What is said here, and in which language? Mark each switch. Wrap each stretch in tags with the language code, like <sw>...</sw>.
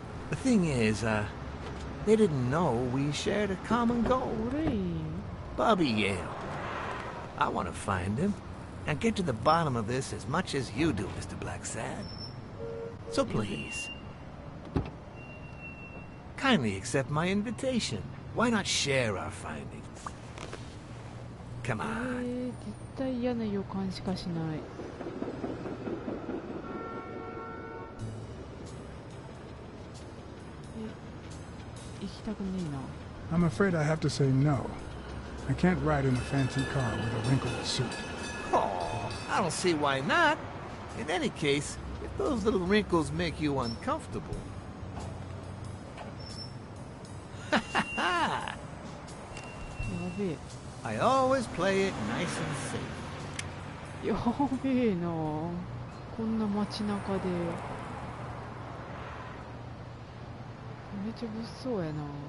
<en>The thing is, they didn't know we shared a common goal. Bobby Yale. I want to find him and get to the bottom of this as much as you do, Mr. Blacksad. So please, kindly accept my invitation. Why not share our findings? Come on.</en> <ja>絶対嫌な予感しかしない。行きたくねえな。</ja> <en>I'm afraid I have to say no. I can't ride in a fancy car with a wrinkled suit. Oh, I don't see why not. In any case, if those little wrinkles make you uncomfortable. I always play it nice and safe.</en> <ja>やべえな、こんな街中でめっちゃ物騒やな。</ja>